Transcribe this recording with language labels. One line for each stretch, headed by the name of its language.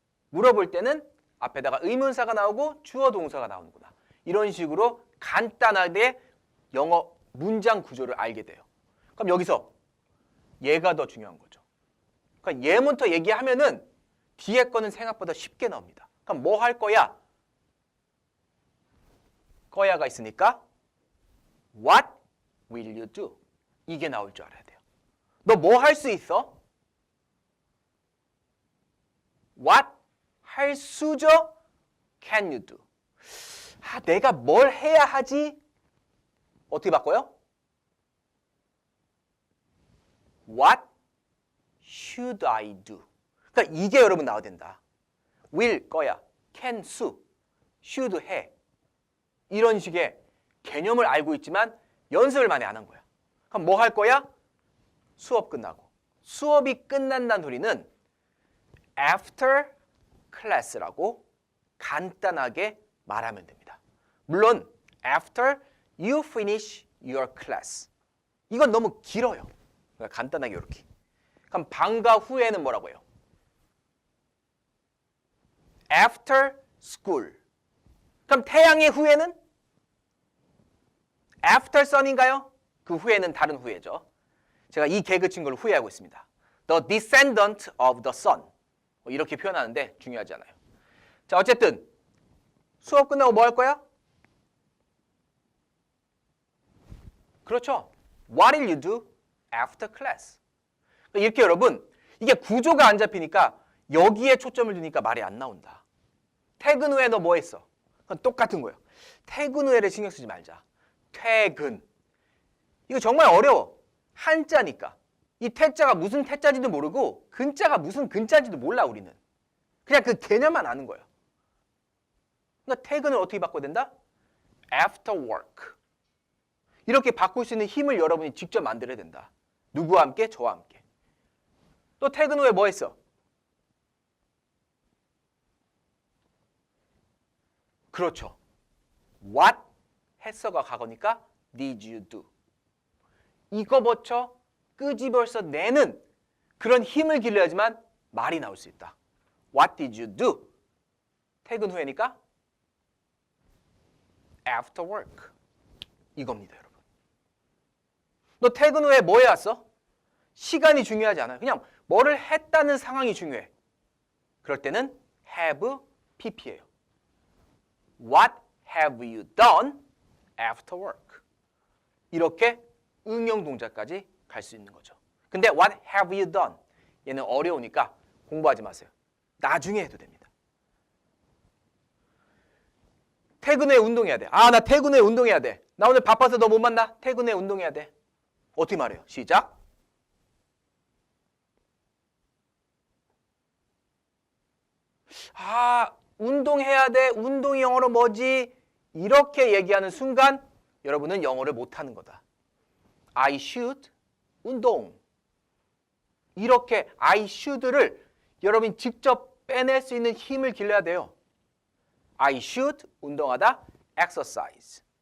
Korean: 물어볼 때는 앞에다가 의문사가 나오고 주어 동사가 나오는구나. 이런 식으로 간단하게 영어 문장 구조를 알게 돼요. 그럼 여기서 얘가 더 중요한 거죠. 그러니까 얘부터 얘기하면은 뒤에 거는 생각보다 쉽게 나옵니다. 그럼 뭐 할 거야? 거야가 있으니까
English: What will you do?
Korean: 이게 나올 줄 알아야 돼요. 너 뭐 할 수 있어?
English: What
Korean: 할 수죠?
English: Can you do?
Korean: 내가 뭘 해야 하지? 어떻게 바꿔요?
English: What should I do?
Korean: 그러니까 이게 여러분 나와야 된다. will 거야, can 수, should 해. 이런 식의 개념을 알고 있지만 연습을 많이 안 한 거야. 그럼 뭐 할 거야? 수업 끝나고. 수업이 끝난다는 소리는 after class라고 간단하게 말하면 됩니다.
English: 물론 after you finish your class.
Korean: 이건 너무 길어요. 그러니까 간단하게 이렇게. 그럼 방과 후에는 뭐라고 해요?
English: after school.
Korean: 그럼 태양의 후에는 after sun인가요? 그 후에는 다른 후에죠. 제가 이 개그 친 걸 후회하고 있습니다.
English: The descendant of the sun.
Korean: 이렇게 표현하는데 중요하지 않아요. 자, 어쨌든 수업 끝나고 뭐 할 거야? 그렇죠.
English: What will you do after class?
Korean: 이렇게 여러분 이게 구조가 안 잡히니까 여기에 초점을 두니까 말이 안 나온다. 퇴근 후에 너 뭐 했어? 그건 똑같은 거예요. 퇴근 후에를 신경 쓰지 말자. 퇴근. 이거 정말 어려워. 한자니까. 이 태자가 무슨 태자인지도 모르고 근자가 무슨 근자인지도 몰라 우리는. 그냥 그 개념만 아는 거예요. 그러니까 퇴근을 어떻게 바꿔야 된다?
English: After work.
Korean: 이렇게 바꿀 수 있는 힘을 여러분이 직접 만들어야 된다. 누구와 함께? 저와 함께. 또 퇴근 후에 뭐 했어? 그렇죠.
English: What
Korean: 했어가 과거니까
English: did you do?
Korean: 이거 버쳐 끄집어서 내는 그런 힘을 길러야지만 말이 나올 수 있다.
English: What did you do?
Korean: 퇴근 후에니까 after work. 이겁니다, 여러분. 너 퇴근 후에 뭐 해왔어? 시간이 중요하지 않아요. 그냥 뭐를 했다는 상황이 중요해. 그럴 때는 have pp예요.
English: What have you done after work?
Korean: 이렇게 응용 동작까지 갈 수 있는 거죠.
English: 근데 what have you done?
Korean: 얘는 어려우니까 공부하지 마세요. 나중에 해도 됩니다. 퇴근 후에 운동해야 돼. 나 퇴근 후에 운동해야 돼. 나 오늘 바빠서 너 못 만나? 퇴근 후에 운동해야 돼. 어떻게 말해요? 시작. 운동해야 돼. 운동이 영어로 뭐지? 이렇게 얘기하는 순간 여러분은 영어를 못하는 거다.
English: I should 운동.
Korean: 이렇게 I should를 여러분이 직접 빼낼 수 있는 힘을 길러야 돼요.
English: I should 운동하다 exercise.